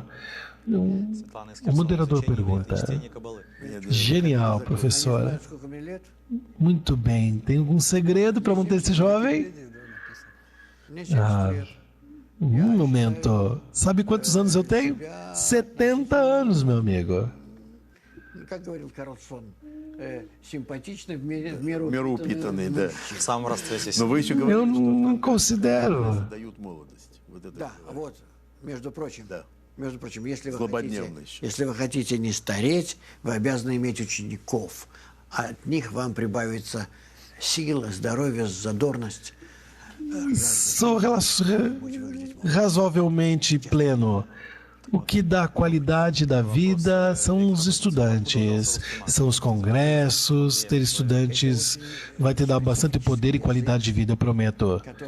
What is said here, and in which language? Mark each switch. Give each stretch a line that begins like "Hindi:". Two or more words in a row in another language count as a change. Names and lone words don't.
Portuguese: O moderador pergunta: genial, professora. Muito bem, tem algum segredo para manter esse jovem? Um momento. Sabe quantos anos eu tenho? 70 anos, meu amigo.
Russian: Меру упитанный, да. В самом расцвете Но сил. вы еще
Portuguese: Eu
Russian: говорите,
Portuguese: não considero.
Russian: дают молодость. Вот это Да, вот, между прочим, Да. если еще. если вы хотите не стареть, вы обязаны иметь учеников. От них вам прибавится сила, здоровье, задорность.
Portuguese: Sou razoavelmente pleno. O que dá a qualidade da vida são os estudantes, são os congressos. Ter estudantes vai te dar bastante poder e qualidade de vida, eu prometo.